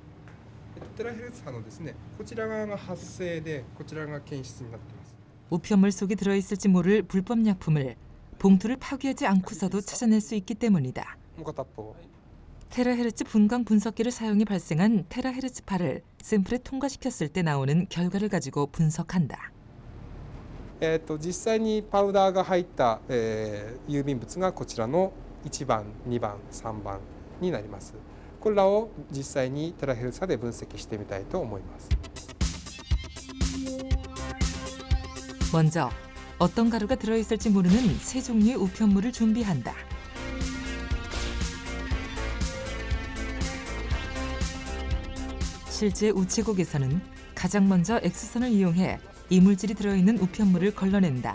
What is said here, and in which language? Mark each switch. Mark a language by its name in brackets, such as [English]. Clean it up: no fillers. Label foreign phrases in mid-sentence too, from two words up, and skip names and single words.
[Korean] 우편물 속에 들어있을지 모를 불법 약품을 봉투를 파괴하지 않고서도 찾아낼 수 있기 때문이다. 테라헤르츠 분광 분석기를 사용해 발생한 테라헤르츠파를 샘플에 통과시켰을 때 나오는 결과를 가지고 분석한다. [Japanese] 実際にパウダーが入った、郵便物がこちらの1番、2番、3番になります。これらを実際にテラヘルツ波で分析してみたいと思います。 [Korean] 먼저 어떤 가루가 들어있을지 모르는 세 종류의 우편물을 준비한다. 실제 우체국에서는 가장 먼저 X선을 이용해 이물질이 들어있는 우편물을 걸러낸다.